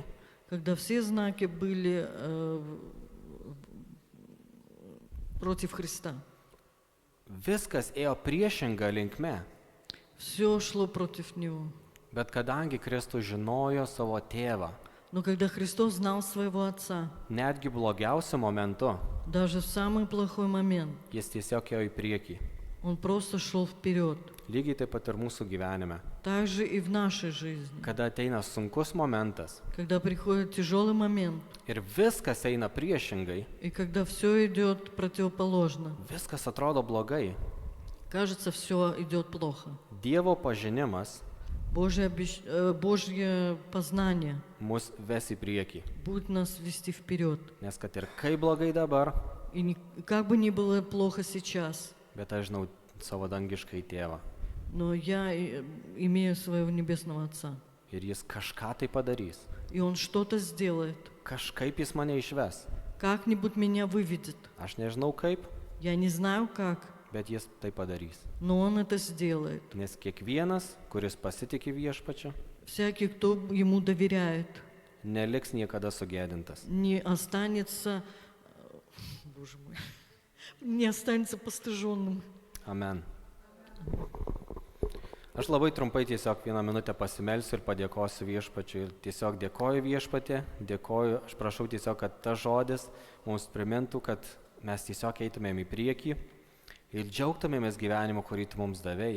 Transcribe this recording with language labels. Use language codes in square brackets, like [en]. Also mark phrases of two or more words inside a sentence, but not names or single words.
[ru] Когда все знаки были против Христа. [lt] viskas ėjo priešinga linkme. [ru] Все шло против Него. [lt] Bet kadangi Kristus žinojo savo tėvą, [ru] Но когда Христос знал своего Отца, [lt] netgi blogiausiu momentu, [ru] даже в самый плохой момент, [lt] jis tiesiog ėjo į priekį. [ru] Он просто шел вперед. [lt] Lygiai taip pat ir mūsų gyvenime. [ru] Так же и в нашей жизни. [lt] Kada ateina sunkus momentas [ru] Когда приходит тяжелый момент, [lt] ir viskas eina priešingai, [ru] и когда все идет противоположно, [lt] viskas atrodo blogai, [ru] кажется, все идет плохо. [lt] Dievo pažinimas [ru] Божье познание [lt] mus ves į priekį. [ru] будет нас вести вперед. [lt] Nes kad ir kaip blogai dabar, [ru] И как бы ни было плохо сейчас, [lt] bet aš žinau savo dangiškai tėvą. [ru] но я имею своего Небесного Отца. [lt] Ir jis kažką tai padarys. [ru] И Он что-то сделает. [lt] Kažkaip jis mane išves. [ru] Как-нибудь меня выведет. [lt] Aš nežinau kaip, [ru] Я не знаю как, [lt] bet jis tai padarys. [ru] но Он это сделает. [lt] Nes kiekvienas, kuris pasitikė viešpačiu, [ru] Всякий, кто Ему доверяет, [lt] neliks niekada sugėdintas. [ru] не останется, Боже мой, не останется постыженным. [lt] Amen. Aš labai trumpai tiesiog vieną minutę pasimelsiu ir padėkosiu viešpačiui. Ir tiesiog dėkoju viešpatė, dėkoju, aš prašau tiesiog, kad tas žodis mums primintų, kad mes tiesiog eitumėm į priekį ir džiaugtumėmės gyvenimu, kurį tu mums davėjai.